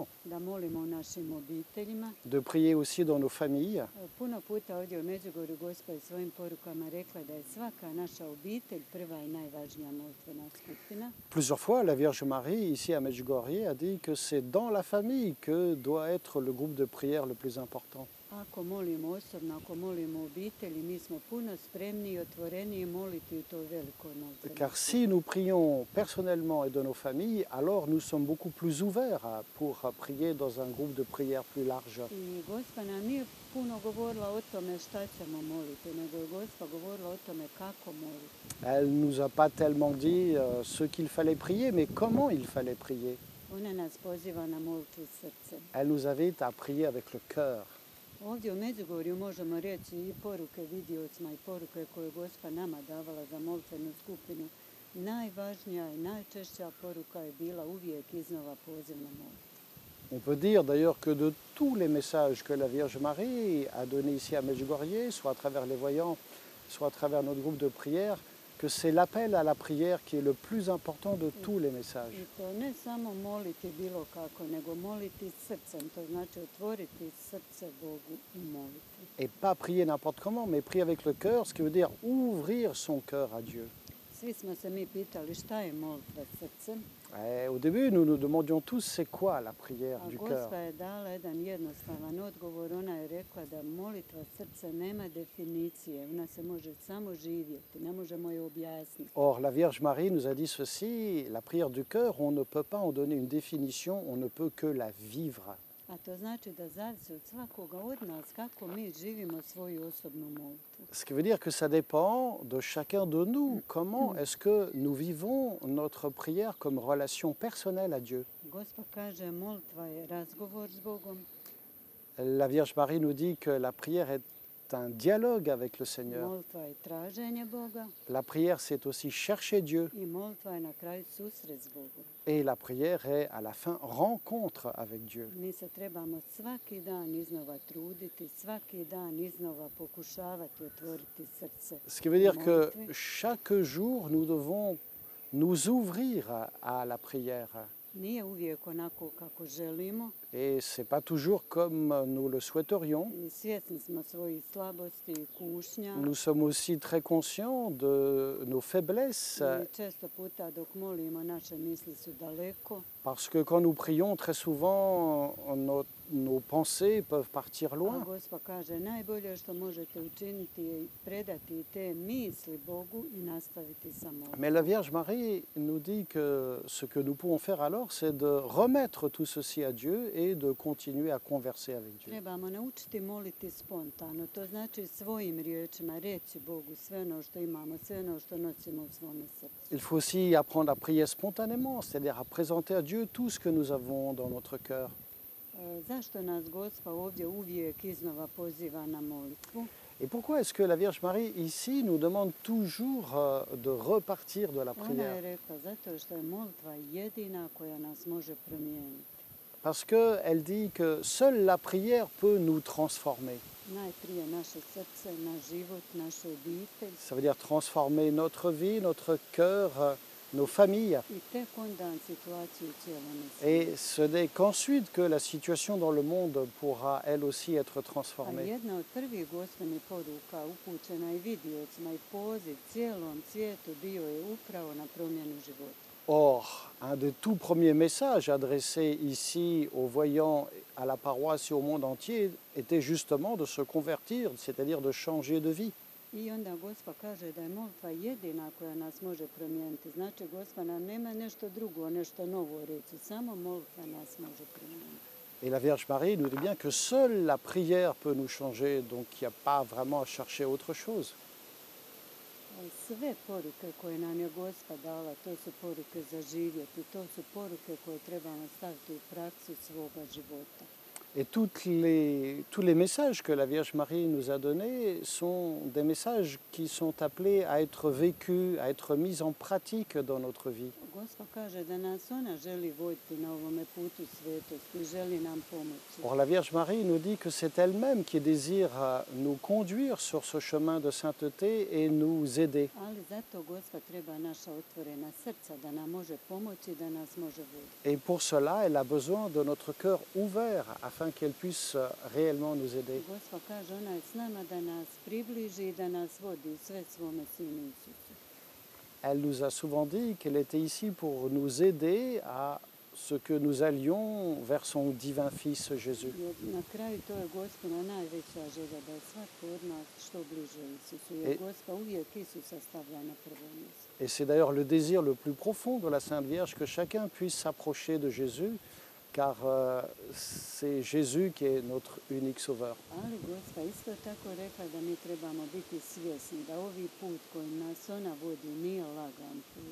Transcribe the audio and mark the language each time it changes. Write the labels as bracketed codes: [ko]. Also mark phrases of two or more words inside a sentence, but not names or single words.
[hr] da molimo u našim obiteljima. [fr] de prier aussi dans nos familles. [hr] Puno puta ovdje u Međugorju Gospa je svojim porukama rekla da je svaka naša obitelj prva i najvažnija molitvena skupina. [fr] Plusieurs fois, la Vierge Marie, ici à Medjugorje, a dit que c'est dans la famille que doit être le groupe de prière le plus important. [hr] Ako molimo osobno, ako molimo u obitelji, mi smo puno spremniji i otvoreniji moliti u toj velikoj molitvenoj [fr] Car si nous prions personnellement et dans nos familles, alors nous sommes beaucoup plus ouverts pour prier dans un groupe de prière plus large. [hr] I Gospa nam nije puno govorila o tome šta ćemo moliti, nego je Gospa govorila o tome kako moliti. [fr] Elle ne nous a pas tellement dit ce qu'il fallait prier, mais comment il fallait prier. [hr] Ona nas poziva na molitvu srcem. [fr] Elle nous invite à prier avec le cœur. [hr] Ovdje u Međugorju možemo reći i poruke vidiocima i poruke koje je Gospa nama davala za molitvenu skupinu. Najvažnija i najčešća poruka je bila uvijek iznova poziv na molitvu. [fr] On peut dire d'ailleurs que de tous les messages que la Vierge Marie a donnés ici à Medjugorje, soit à travers les voyants, soit à travers notre groupe de prière, que c'est l'appel à la prière qui est le plus important de tous les messages. [hr] I to ne samo moliti bilo kako, nego moliti srcem, to znači otvoriti srce Bogu u molitvi. [fr] Et pas prier n'importe comment, mais prier avec le cœur, ce qui veut dire ouvrir son cœur à Dieu. [hr] Svi smo se mi pitali šta je molitva srcem, [fr] Et au début, nous nous demandions tous c'est quoi la prière [hr] a [fr] du cœur. [hr] Gospa je dala jedan jednostavan odgovor. Ona je rekla da molitva srca nema definicije, ona se može samo živjeti, ne možemo je objasniti. [fr] Or, la Vierge Marie nous a dit ceci, la prière du cœur, on ne peut pas en donner une définition, on ne peut que la vivre. [hr] A to znači da zavisi od svakoga od nas kako mi živimo svoju osobnu molitvu. [fr] Ce qui veut dire que ça dépend de chacun de nous. Comment est-ce que nous vivons notre prière comme relation personnelle à Dieu? [hr] Gospa kaže molitva je razgovor s Bogom, [fr] La Vierge Marie nous dit que la prière est un dialogue avec le Seigneur. [hr] molitva je traženje Boga [fr] La prière, c'est aussi chercher Dieu. [hr] i molitva je na kraju susret s Bogom. [fr] Et la prière est à la fin rencontre avec Dieu. [hr] Mi se trebamo svaki dan iznova truditi, svaki dan iznova pokušavati otvoriti srce. [fr] Ce qui veut dire que [hr] molitvi. [fr] chaque jour, nous devons nous ouvrir à la prière. [hr] Nije uvijek onako kako želimo [fr] Et ce n'est pas toujours comme nous le souhaiterions. [hr] i svjesni smo svojih slabosti i kušnja. [fr] Nous sommes aussi très conscients de nos faiblesses, [hr] I često puta dok molimo naše misli su daleko, [fr] parce que quand nous prions, très souvent, nos pensées peuvent partir [hr] a [fr] loin. [hr] Gospa kaže najbolje što možete učiniti je predati te misli Bogu i nastaviti sa molitvom. [fr] Mais la Vierge Marie nous dit que ce que nous pouvons faire alors, c'est de remettre tout ceci à Dieu et de continuer à converser avec Dieu. [hr] Trebamo naučiti moliti spontano, to znači svojim riječima reći Bogu sve ono što imamo, sve ono što nosimo u svome srcu. [fr] Il faut aussi apprendre à prier spontanément, c'est-à-dire à présenter à Dieu tout ce que nous avons dans notre cœur. [hr] Zašto nas Gospa ovdje uvijek iznova poziva na molitvu? [fr] Et pourquoi est-ce que la Vierge Marie, ici, nous demande toujours de repartir de la [hr] Ona je [fr] prière? [hr] rekla zato što je molitva jedina koja nas može promijeniti. [fr] parce qu'elle dit que seule la prière peut nous transformer. [hr] Najprije naše srce, naš život, našu obitelj [fr] Ça veut dire transformer notre vie, notre cœur, nos familles. [hr] i tek onda situaciju u cijelome [fr] Et [hr] svijetu. [fr] ce n'est qu'ensuite que la situation dans le monde pourra elle aussi être [hr] A [fr] transformée. [hr] jedna od prvih Gospodnjih poruka upućena i vidjecima i poziv cijelom svijetu bio je upravo na promjenu života. [fr] Or, un des tout premiers messages adressés ici aux voyants, à la paroisse et au monde entier était justement de se convertir, c'est-à-dire de changer de vie. [hr] I onda Gospa kaže da je molitva jedina koja nas može promijeniti. Znači, Gospa nam nema nešto drugo, nešto novo reći. Samo molitva nas može promijeniti. [fr] Et la Vierge Marie nous dit bien que seule la prière peut nous changer, donc il n'y a pas vraiment à chercher autre chose. [hr] Sve poruke koje nam je Gospa dala, to su poruke za živjeti, to su poruke koje trebamo staviti u praksu svoga života. [fr] Et tous les messages que la Vierge Marie nous a donnés sont des messages qui sont appelés à être vécus, à être mis en pratique dans notre vie. [hr] Gospa kaže da nas ona želi voditi na ovome putu svetosti, želi nam pomoći. [fr] Or, la Vierge Marie nous dit que c'est elle-même qui désire nous conduire sur ce chemin de sainteté et nous aider. [hr] Ali zato Gospa treba naša otvorena srca da nam može pomoći, da nas može voditi. [fr] Et pour cela, elle a besoin de notre cœur ouvert afin qu'elle puisse réellement nous aider. [hr] Gospa kaže ona je s nama da nas približi i da nas vodi u sve svome Sinu Isusu. [fr] Elle nous a souvent dit qu'elle était ici pour nous aider à ce que nous allions vers son divin Fils Jésus. [hr] Jer na kraju to je Gospina najveća želja, da je svatko od nas što bliže Isusu. Jer Gospa uvijek Isusa stavlja na prvo mjesto. [fr] Et c'est d'ailleurs le désir le plus profond de la Sainte Vierge que chacun puisse s'approcher de Jésus, car c'est Jésus qui est notre unique sauveur. [hr] Ali Gospa isto tako rekla da mi trebamo biti svjesni da ovi put kojim nas ona vodi nije lagan put.